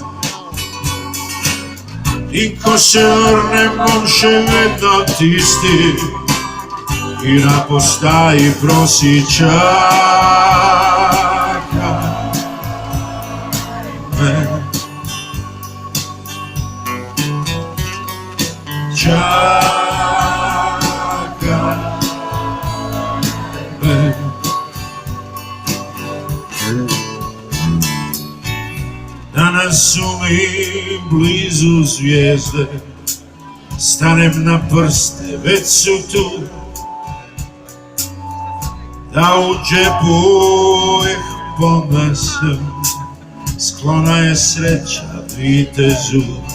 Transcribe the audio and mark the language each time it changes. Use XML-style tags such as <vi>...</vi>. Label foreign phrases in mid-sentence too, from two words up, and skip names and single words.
<sl>In ko se vrnem, bom še vedno tisti, ki na postaji prosi čaka me. Čaka me.</sl> <hr>Danas su mi blizu zvijezde, stanem na prste, već su tu, da u džepu ih ponesem, sklona je sreća vitezu.</hr>